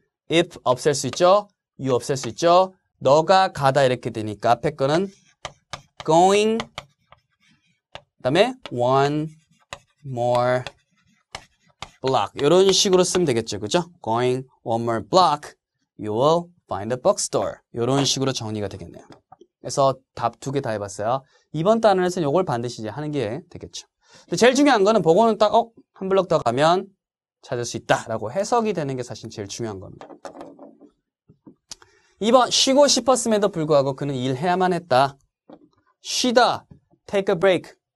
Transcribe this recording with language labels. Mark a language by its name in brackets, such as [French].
[Korean] if 없앨 수 있죠. you 없앨 수 있죠. 너가 가다 이렇게 되니까 앞에 거는 going 그 다음에 [English] one more block [Korean] 이런 식으로 쓰면 되겠죠. 그죠? [English] going one more block you will find a bookstore [Korean] 이런 식으로 정리가 되겠네요. 그래서 답 2개 다 해봤어요. 이번 단원에서는 이걸 반드시 이제 하는 게 되겠죠. 근데 제일 중요한 거는 보고는 딱, 한 블럭 더 가면 찾을 수 있다라고 해석이 되는 게 사실 제일 중요한 겁니다. 2번, 쉬고 싶었음에도 불구하고 그는 일해야만 했다. 쉬다, [English] take a break.